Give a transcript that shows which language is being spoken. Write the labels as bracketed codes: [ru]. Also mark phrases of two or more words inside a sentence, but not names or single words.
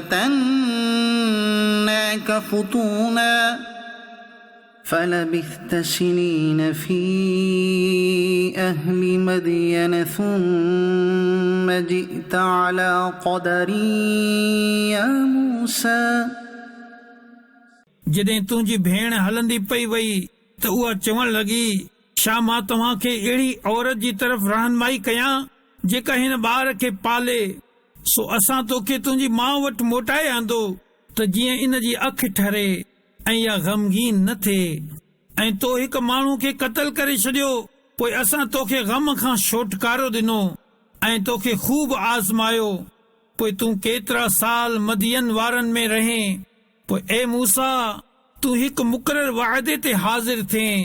[ar] وفتناك فتونا فلبثت سنين في أهل مدين ثم جئت على قدري يا موسى [sd] जॾहिं तुंहिंजी भेण हलंदी पई वई त उहा चवण लॻी, छा मां तव्हांखे अहिड़ी औरत जी तरफ़ रहनुमाई कयां जेका हिन ॿार खे पाले, सो असां तोखे तुंहिंजी माउ वटि मोटाए आंदो त जीअं इन जी अखि ठरे ऐं इहा ग़मगीन न थिए, ऐं तो हिकु माण्हू खे क़तल करे छॾियो, पोइ असां तोखे ग़म खां छोटकारो ॾिनो ऐं तोखे ख़ूब आज़मायो, पोइ तूं केतिरा साल मदियन वारनि में रहें, पोइ ए मूसा तूं हिकु मुक़रर वाइदे ते हाज़िर थिए